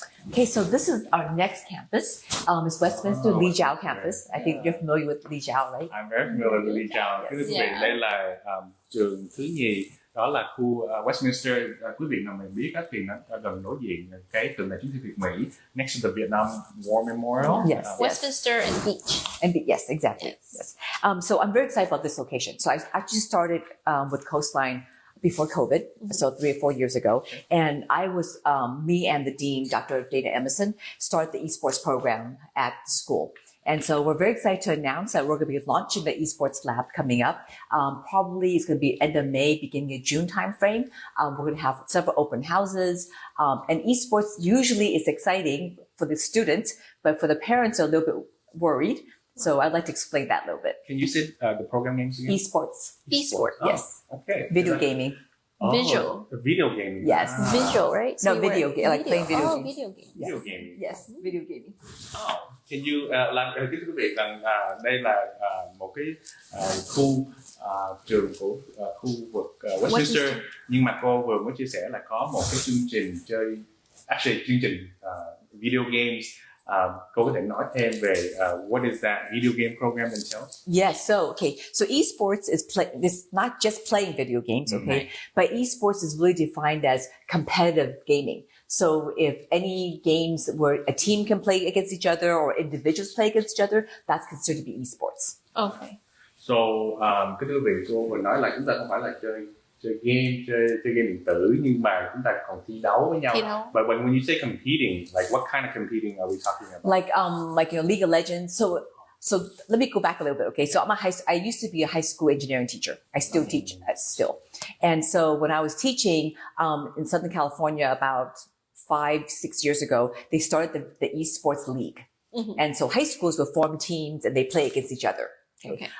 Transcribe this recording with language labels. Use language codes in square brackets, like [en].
[en] Okay, so this is our next campus. It's Westminster Lee Jiao campus. I think you're familiar with Lee Jiao, right? I'm very familiar with Lee Jiao. [vi] Quý vị, đây là trường thứ nhì, đó là khu Westminster. Quý vị nào mình biết á, thì nó gần đối diện cái tượng đài chiến thắng Việt Mỹ, [en] next to the Vietnam War Memorial. Yes, Westminster and Beach. Yes, exactly. Yes. So I'm very excited about this location. So I actually started with Coastline before COVID, so 3 or 4 years ago. And I was, me and the dean, Dr. Dana Emerson, started the esports program at the school. And so we're very excited to announce that we're going to be launching the esports lab coming up. Probably it's going to be end of May, beginning of June timeframe. We're going to have several open houses. And esports usually is exciting for the students, but for the parents are a little bit worried. So I'd like to explain that a little bit. Can you say the program names again? Esports. Esport. Yes. Okay. Video gaming. Visual. Video gaming. Yes. Visual, right? No, video game, like playing video games. Video game. Video gaming. Yes, video gaming. Can you [vi] kính thưa quý vị rằng đây là một cái khu trường của khu vực Westminster, nhưng mà cô vừa mới chia sẻ là có một cái chương trình chương trình video games. Cô có thể nói thêm về [en] what is that video game program entails? Yes, so esports is it's not just playing video games, okay? But esports is really defined as competitive gaming. So if any games where a team can play against each other or individuals play against each other, that's considered to be esports. Okay. [vi] So, cái thưa quý vị, cô vừa nói là chúng ta không phải là chơi game, chơi game điện tử, nhưng mà chúng ta còn thi đấu với nhau. [en] But when you say competing, like what kind of competing are we talking about? Like League of Legends. So let me go back a little bit. Okay, so I used to be a high school engineering teacher. I still teach still, and so when I was teaching in Southern California about 5-6 years ago, they started the esports league, and so high schools would form teams and they play against each other. Okay.